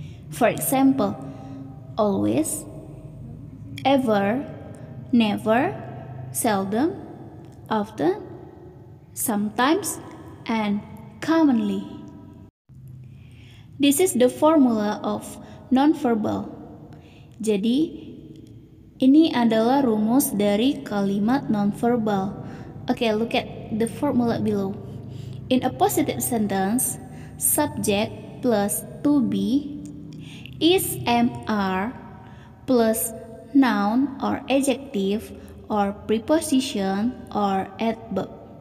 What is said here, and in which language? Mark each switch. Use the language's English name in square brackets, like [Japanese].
[English] For example, always, ever, never, seldom, often, sometimes, and commonly. This is the formula of nonverbal. [Indonesian] Jadi, ini adalah rumus dari kalimat nonverbal. [English] Okay, look at the formula below. In a positive sentence, subject plus to be is MR plus noun or adjective or preposition or adverb.